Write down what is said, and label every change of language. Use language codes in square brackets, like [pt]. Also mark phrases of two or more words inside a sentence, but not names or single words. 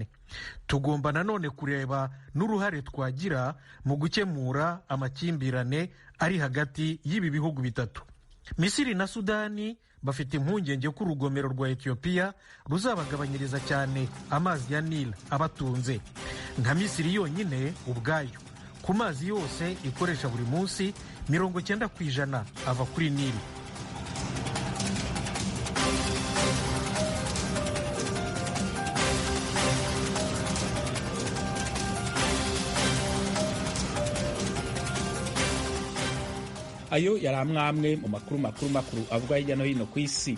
[rw] Tugomba nanone kureba n'uruhare twagira mu gukemura amakimbirane ari hagati y'ibi bihugu bitatu. Misiri na Sudani bafite impungenge ko urugomero rwa Ethiopia ruzabagabanyiriza cyane amazi ya Nile abatunze. Nka Misiri yonyine ubwayo ku mazi yose ikoresha buri munsi 90% ava kuri Nile. Ayo yari amwe mu makuru avuga hirya no hino ku isi.